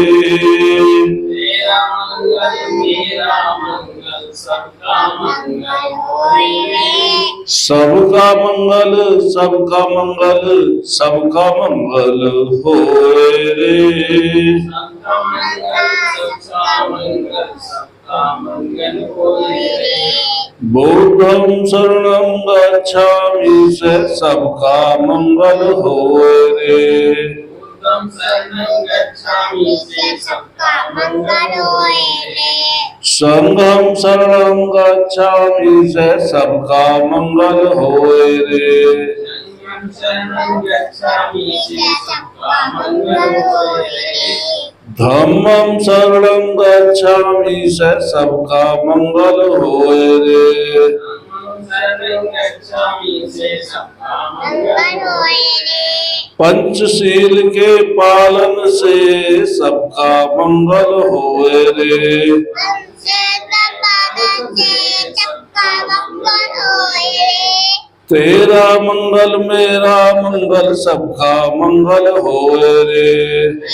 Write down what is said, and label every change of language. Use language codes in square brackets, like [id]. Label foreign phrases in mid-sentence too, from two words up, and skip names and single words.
[hi] तेरा मंगल मेरा मंगल सबका मंगल होए रे। सबका मंगल सबका मंगल सबका मंगल होए रे। सबका मंगल सबका मंगल सबका मंगल होए रे। [pi] बुद्धं शरणं गच्छामि [hi] से सबका मंगल होए रे। [pi] बुद्धं शरणं गच्छामि [hi] से सबका मंगल होए रे। [pi] संघं शरणं गच्छामि [hi] से सबका मंगल होए रे। [pi] संघं शरणं गच्छामि [hi] से सबका मंगल होए रे। [pi] धम्मं शरणं गच्छामि [hi] से सबका मंगल होए रे। [pi] धम्मं शरणं गच्छामि [hi] से सबका मंगल होए रे। पंचशील के पालन से सबका मंगल होए रे। तेरा मंगल मेरा मंगल सबका मंगल होए रे।